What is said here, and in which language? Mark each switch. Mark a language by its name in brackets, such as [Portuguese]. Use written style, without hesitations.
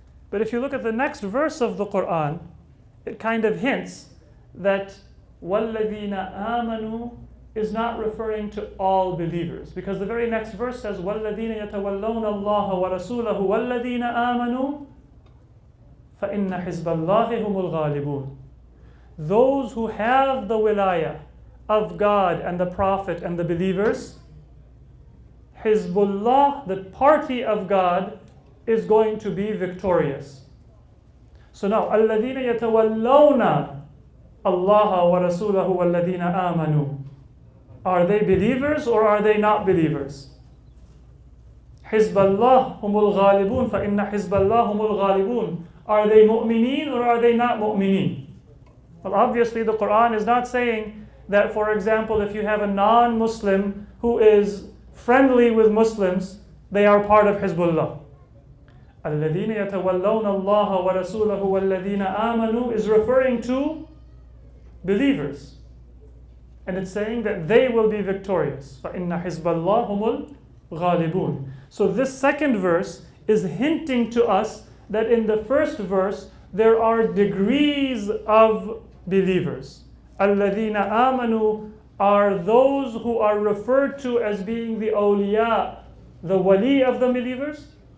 [English] But if you look at the next verse of the Quran, it kind of hints that [Arabic] وَالَّذِينَ آمَنُوا [English] is not referring to all believers, because the very next verse says [Arabic] وَالَّذِينَ يَتَوَلَّوْنَ اللَّهَ وَرَسُولَهُ وَالَّذِينَ آمَنُوا فَإِنَّ حِزْبَ اللَّهِ هُمُ الْغَالِبُونَ. [English] Those who have the wilayah of God and the Prophet and the believers, Hizbullah, the party of God, is going to be victorious. So now, [Arabic] الَّذِينَ يَتَوَلَّوْنَ اللَّهَ وَرَسُولَهُ وَالَّذِينَ آمَنُوا. [English] Are they believers or are they not believers? [Arabic] حِزْبَ اللَّهِ هُمُ الْغَالِبُونَ فَإِنَّ حِزْبَ اللَّهِ هُمُ الْغَالِبُونَ. [English] Are they mu'mineen or are they not mu'mineen? Well, obviously the Quran is not saying that, for example, if you have a non-Muslim who is friendly with Muslims, they are part of Hizbullah. [Arabic] الَّذِينَ يَتَوَلَّوْنَ اللَّهَ وَرَسُولَهُ وَالَّذِينَ آمَنُوا [English] is referring to believers. And it's saying that they will be victorious. [Arabic] فَإِنَّ حِزْبَ اللَّهِ هُمُ الْغَالِبُونَ. [English] So this second verse is hinting to us that in the first verse there are degrees of believers. [Arabic] الَّذِينَ آمَنُوا [English] are those who are referred to as being the awliya, the wali of the believers.